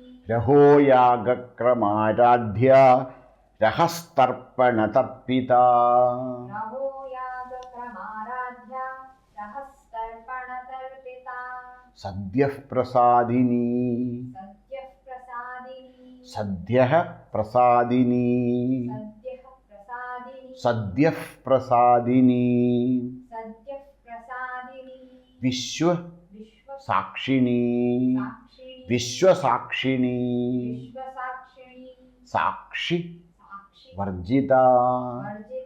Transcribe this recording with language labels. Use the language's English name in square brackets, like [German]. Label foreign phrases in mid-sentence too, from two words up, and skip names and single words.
[Sanskrit] रहोयाग क्रमाराध्या रहस्तर्पण तर्पिता रहोयाग क्रमाराध्या रहस्तर्पण तर्पिता सद्यः प्रसादिनी सद्यः प्रसादिनी सद्यः प्रसादिनी सद्यः प्रसादिनी സദ്യഃ പ്രസാദിനി സദ്യഃ പ്രസാദിനി വിശ്വ വിശ്വ സാക്ഷിണി സാക്ഷിണി വിശ്വസാക്ഷിണി വിശ്വസാക്ഷിണി സാക്ഷി സാക്ഷി വർജിത വർജിത